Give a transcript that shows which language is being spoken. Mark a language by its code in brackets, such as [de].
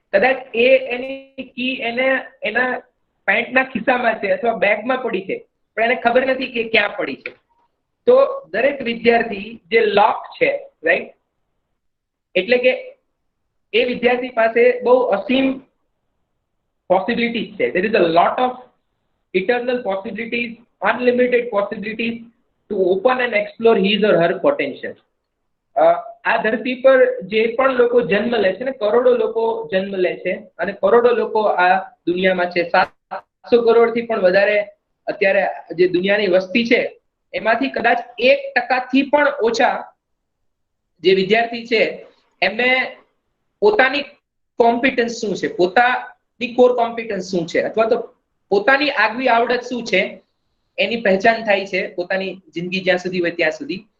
[gu] કદાચ એની કી એના પેન્ટના ખિસ્સામાં છે અથવા બેગમાં પડી છે, પણ એને ખબર નથી કે ક્યાં પડી છે. તો દરેક વિદ્યાર્થી જે લોક છે, રાઈટ, એટલે કે એ વિદ્યાર્થી પાસે બહુ અસીમ પોસિબિલિટીઝ છે. [en] there is a lot of eternal possibilities, unlimited possibilities to open and explore his or her potential. [gu] આ ધરતી પર જે પણ લોકો જન્મ લે છે ને, કરોડો લોકો જન્મ લે છે, અને કરોડો લોકો આ દુનિયામાં છે. 700 કરોડથી પણ વધારે અત્યારે જે દુનિયાની વસ્તી છે, એમાંથી કદાચ 1% પણ ઓછા જે વિદ્યાર્થી છે એમને પોતાની કોમ્પિટન્સ શું છે, પોતાની કોર કોમ્પિટન્સ શું છે, અથવા તો પોતાની આગવી આવડત શું છે, એની પહેચાન થાય છે પોતાની જિંદગી જ્યાં સુધી હોય ત્યાં સુધી.